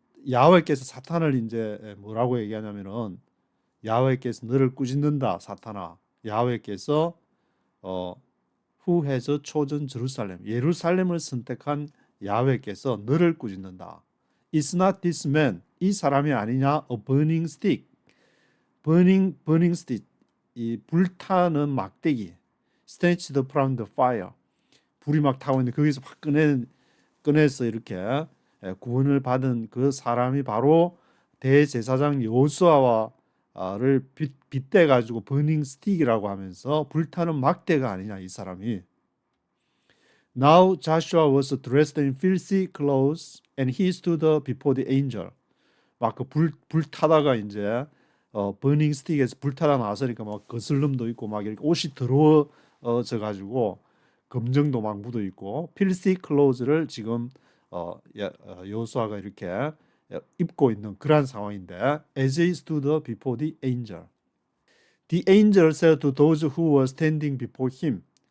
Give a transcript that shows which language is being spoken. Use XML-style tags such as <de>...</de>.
<ko>야훼께서 사탄을 이제 뭐라고 얘기하냐면은 야훼께서 너를 꾸짖는다, 사탄아.</ko> <en>야훼께서 Who has chosen Jerusalem.</en> <ko>예루살렘을 선택한 야훼께서 너를 꾸짖는다.</ko> <en>Is not this man.</en> <ko>이 사람이 아니냐?</ko> <en>A burning stick. burning stick.</en> <ko>이 불타는 막대기.</ko> <en>Snatched from the fire.</en> <ko>불이 막 타고 있는데 거기서 확 꺼내서 이렇게 구원을 받은 그 사람이 바로 대제사장 여호수아를 빗대 가지고 버닝 스틱이라고 하면서 불타는 막대가 아니냐 이 사람이.</ko> <en>Now Joshua was dressed in filthy clothes and he stood before the angel.</en> <ko>막 그 불 타다가 이제 버닝 스틱에서 불타다 나서니까 막 거슬림도 있고 막 이렇게 옷이 더러워져 가지고 검정도 막 묻어 있고 filthy clothes를 지금 여호수아가 이렇게 입고 있는 그런 상황인데</ko> <en>as he stood before the angel. The angel said to those who were standing before him.</en>